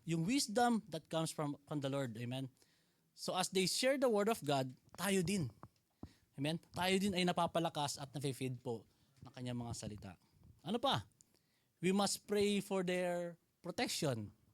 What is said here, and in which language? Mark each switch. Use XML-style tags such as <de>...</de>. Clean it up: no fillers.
<en>Yung wisdom that comes from the Lord, amen? So as they share the word of God,</en> <tl>tayo din. Amen? Tayo din ay napapalakas at nafe-feed po ng kanyang mga salita. Ano pa?</tl> <en>We must pray for their protection.</en>